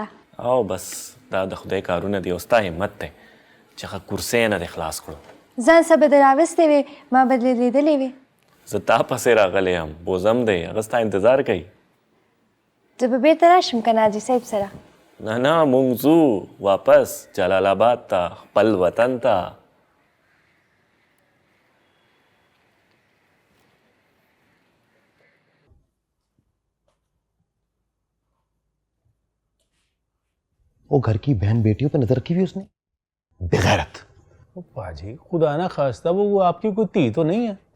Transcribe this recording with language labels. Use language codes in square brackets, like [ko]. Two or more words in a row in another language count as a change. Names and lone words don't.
[ps] او بس دا د خدای کارونه دی او ستا همت دی چې هغه کورسۍ نه دې خلاص کړو. ځان څه به دې راوستې وې ما به دې لیدلې وې. زه تا پسې راغلی یم، بوزم دی هغه ستا انتظار کوي. زه به بېرته راشم که نه حاجي صاحب سره؟ نه نه مونږ ځو واپس جلال آباد ته خپل وطن ته. [ur] وہ گھر کی بہن بیٹیوں پہ نظر رکھی ہوئی اس نے، بےغیرت. او پاجی خدا نہ خواستہ وہ آپ کی کوئی دھی تو نہیں ہے?